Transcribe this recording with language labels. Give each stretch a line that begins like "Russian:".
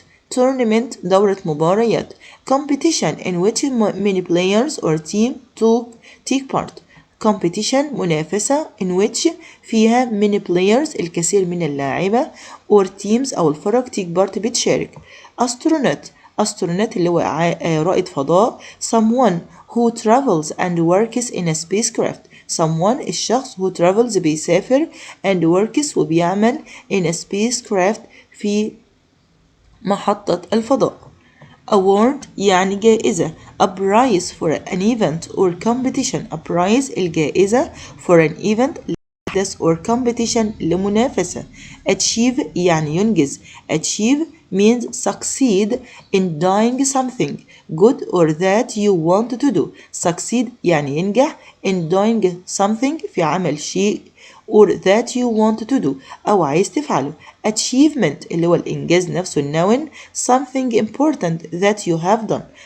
Arabic: tournament دورة مباريات.
English: competition in which many players or team take part. competition منافسة in which فيها many players
Arabic: الكثير من اللاعبة
English: or teams
Arabic: أو الفرق
English: take part بتشارك.
Arabic: astronaut اللي هو رائد فضاء.
English: someone who travels and works in a spacecraft. someone الشخص who travels بيسافر and works وبيعمل in a spacecraft
Arabic: في محطة الفضاء. award يعني جائزة.
English: a prize for an event or competition. a prize الجائزة for an event or competition لمنافسة.
Arabic: achieve يعني ينجز.
English: achieve means succeed in doing something good or that you want to do. succeed
Arabic: يعني ينجح
English: in doing something
Arabic: في عمل شيء
English: or that you want to do
Arabic: أو عايز تفعله. achievement اللي هو الإنجاز نفسه النون.
English: something important that you have done.